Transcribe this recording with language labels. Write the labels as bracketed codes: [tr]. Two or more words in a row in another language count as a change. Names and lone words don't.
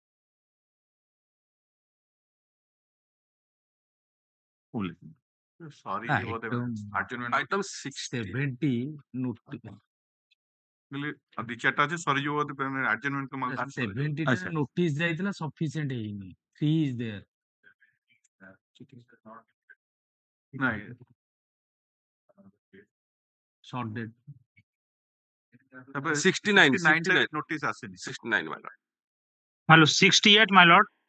[en] Only. Sorry, Adjournment. Item 70 [or] ଦି ଚାରିଟା ଅଛି ସରିଯିବ adjournment କୁ ମାଗୁ 70 ଟା notice ଯାଇଥିଲା sufficient ହେଇନି 3 [en] is there [or] ନାଇଁ [en] short date 69 [or] notice ଆସିନି [en] 69 my lord. Hello, 68, my lord.